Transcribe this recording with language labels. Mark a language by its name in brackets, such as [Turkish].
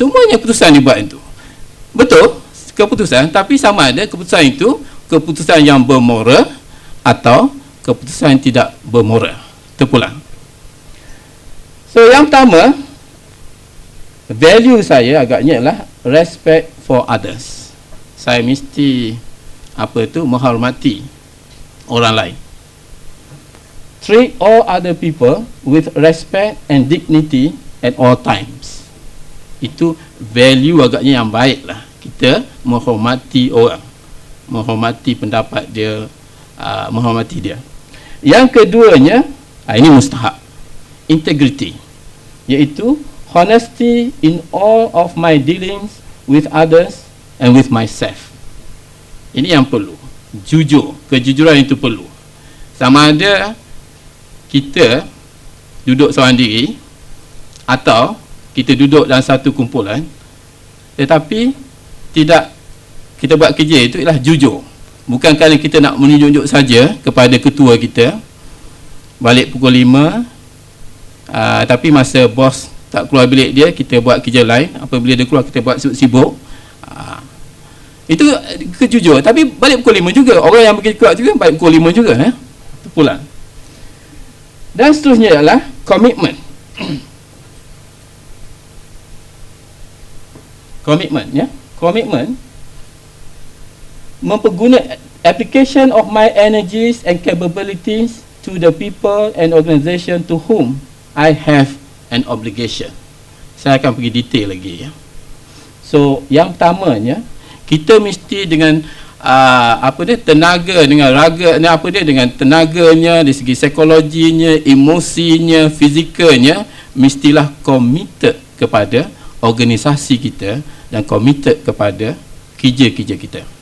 [Malay] Semuanya keputusan dibuat itu. Betul, keputusan, tapi sama ada keputusan itu keputusan yang bermoral atau keputusan yang tidak bermoral. Terpulang. So yang pertama, value saya agaknya adalah [English] respect for others. [Malay] Saya mesti menghormati orang lain. [English] Treat all other people with respect and dignity at all times. [Malay] Itu value agaknya yang baik lah. Kita menghormati orang, menghormati pendapat dia, menghormati dia. Yang keduanya, ini mustahab, [English] integrity, iaitu honesty in all of my dealings with others and with myself. [Malay] Ini yang perlu. Jujur, kejujuran itu perlu. Sama ada kita duduk seorang diri atau kita duduk dalam satu kumpulan, tetapi tidak, kita buat kerja itu ialah jujur. Bukan kerana kita nak menunjuk saja kepada ketua kita balik pukul 5, tapi masa bos tak keluar bilik dia, kita buat kerja lain. Apabila dia keluar, kita buat sibuk. Itu kejujur. Tapi balik pukul 5 juga. Orang yang bekerja kuat juga balik pukul 5 juga. Pulang. Dan seterusnya adalah komitmen. Komitmen, ya. Komitmen memperguna [English] application of my energies and capabilities to the people and organisation to whom I have an obligation. [Malay] Saya akan pergi detail lagi, ya. So, yang pertamanya, kita mesti dengan tenaga, dengan raga, dengan tenaganya, dari segi psikologinya, emosinya, fizikalnya, mestilah committed kepada organisasi kita dan committed kepada kerja-kerja kita.